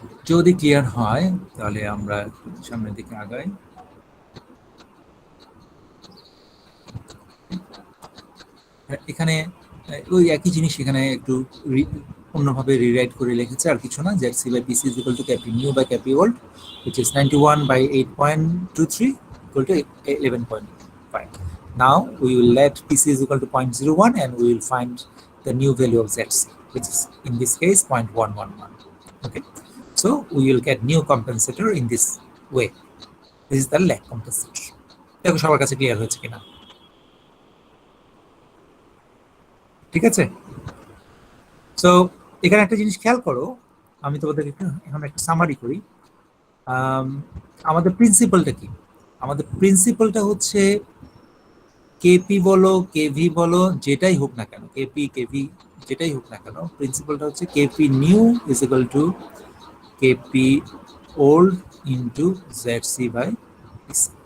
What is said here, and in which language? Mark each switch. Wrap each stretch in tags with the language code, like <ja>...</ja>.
<bn>যদি ক্লিয়ার হয় তাহলে আমরা সামনের দিকে আগাই। এখানে ওই একই জিনিস এখানে একটু অন্যভাবে রিরাইট করে লিখেছে, আর কিছু না।</bn> <en>ZC by PC is equal to KP new by KP old, which is 91 by 8.23 equal to 11.5. Now we will let PC is equal to 0.01 and we will find the new value of ZC, which is in this case 0.111. Okay, so we will get new compensator in this way. This is the lag compensator.</en> <bn>দেখো সবার কাছে clear হয়েছে কিনা? ঠিক আছে, so এখানে একটা জিনিস খেয়াল করো, আমি তোমাদেরকে এখন একটা সামারি করি। আমাদের প্রিন্সিপালটা কি? আমাদের প্রিন্সিপালটা হচ্ছে KP বলো KV বলো যেটাই হোক না কেন, KP KV যেটাই হোক না কেন, প্রিন্সিপালটা হচ্ছে</bn> <en>KP new is equal to KP old into ZC by PC।</en>